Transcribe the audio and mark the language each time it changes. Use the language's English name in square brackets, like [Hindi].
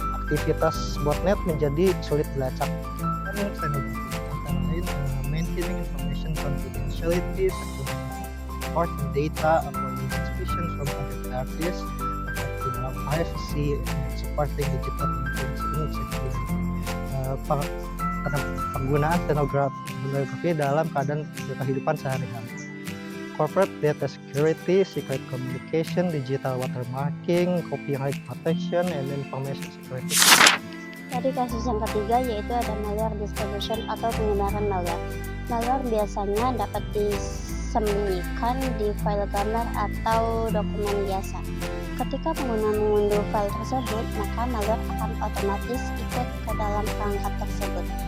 [Indonesian] Aktivitas botnet menjadi sulit dilacak. Stenografi antara lain [English] maintaining information confidentiality, important data, avoiding suspicion from other parties, privacy, and supporting digital security. [Indonesian] Penggunaan stenografi dalam kehidupan sehari-hari. [English] Corporate data security, secret communication, digital watermarking, copyright protection, and information security. [Indonesian] Tadi kasus yang ketiga yaitu ada malware distribution atau penyebaran malware. Malware biasanya dapat disembunyikan di file gambar atau dokumen biasa. Ketika pengguna mengunduh file tersebut, maka malware akan otomatis ikut ke dalam perangkat tersebut.